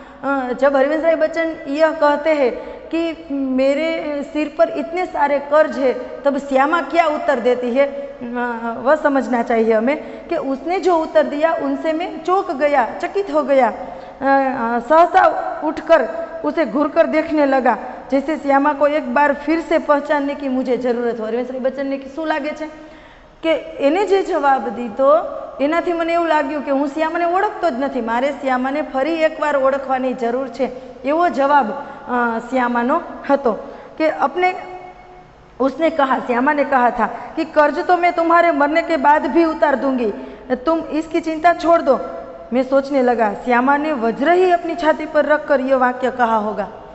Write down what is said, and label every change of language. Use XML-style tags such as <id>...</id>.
<hi>जब हरिवंशराय बच्चन यह कहते हैं कि मेरे सिर पर इतने सारे कर्ज है, तब श्यामा क्या उत्तर देती है वह समझना चाहिए हमें कि उसने जो उत्तर दिया उनसे मैं चौंक गया, चकित हो गया. सहसा उठकर उसे घूरकर देखने लगा जैसे श्यामा को एक बार फिर से पहचानने की मुझे ज़रूरत हो.</hi> <gu>हरिवंशराय बच्चन ने શું લાગે છે કે એને જે જવાબ દીધો એનાથી મને એવું લાગ્યું કે હું શ્યામાને ઓળખતો જ નથી, મારે શ્યામાને ફરી એકવાર ઓળખવાની જરૂર છે. એવો જવાબ</gu> <hi>श्यामानो</hi> <gu>હતો કે</gu> <hi>उसने कहा, श्यामा ने कहा था कि कर्ज तो मैं तुम्हारे मरने के बाद भी उतार दूंगी, तुम इसकी चिंता छोड़ दो. मैं सोचने लगा श्यामा ने वज्र ही अपनी छाती पर रखकर यह वाक्य कहा होगा.</hi>